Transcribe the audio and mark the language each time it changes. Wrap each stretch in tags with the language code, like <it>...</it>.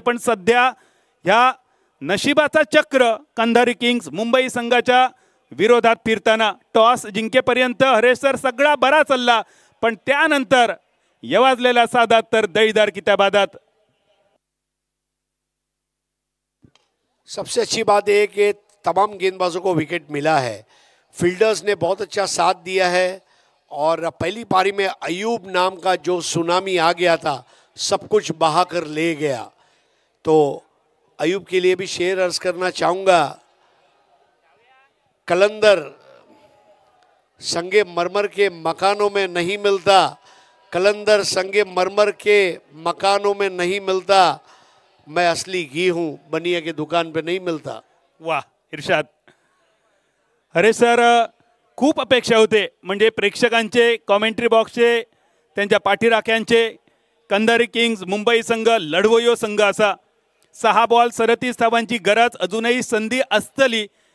<mr>पण सध्या ह्या नशिबाचा चक्र कंधारी किंग्स मुंबई संघाच्या विरोधात फिरताना टॉस जिंकेपर्यंत हरेश सर सगळा बरा चालला, पण त्यानंतर यवाजलेल्या सादात तर दळीदार किताबादात.</mr> <hi>सबसे अच्छी बात है कि तमाम गेंदबाजों को विकेट मिला है. फील्डर्स ने बहुत अच्छा साथ दिया है और पहली पारी में अयूब नाम का जो सुनामी आ गया था सब कुछ बहा कर ले गया. तो अयूब के लिए भी शेर अर्ज करना चाहूँगा. कलंदर संगे मरमर के मकानों में नहीं मिलता, कलंदर संगे मरमर के मकानों में नहीं मिलता, मैं असली घी हूँ बनिया के दुकान पे नहीं मिलता. वाह इर्शाद.</hi> <mr>अरे सर, खूप अपेक्षा होते, म्हणजे प्रेक्षकांचे, कॉमेंट्री बॉक्सचे, त्यांच्या पाठीराख्यांचे. कंधारी किंग्स मुंबई संघ लढवयो संघ असा. 6 बॉल 37 धावांची गरज, अजूनही संधी असतली.</mr>